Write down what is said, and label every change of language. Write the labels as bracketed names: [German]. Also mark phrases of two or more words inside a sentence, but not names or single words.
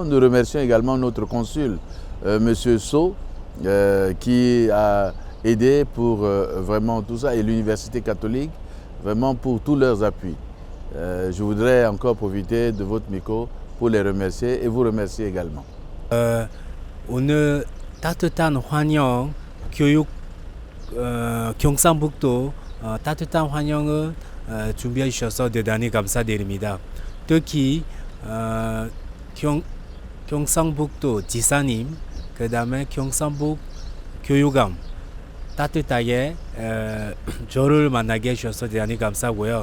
[French] Nous remercions également notre consul, M. So, qui a aidé pour vraiment tout ça et l'Université catholique, vraiment pour tous leurs appuis. Je voudrais encore profiter de votre micro pour les remercier et vous remercier également. [Korean] 오늘 따뜻한 환영, 교육 경상북도 따뜻한 환영을 준비해 주셔서 대단히 감사드립니다. 특히 경상북도 지사님, 그 다음에 경상북 교육감 따뜻하게 저를 만나게 해주셔서 대단히 감사하고요.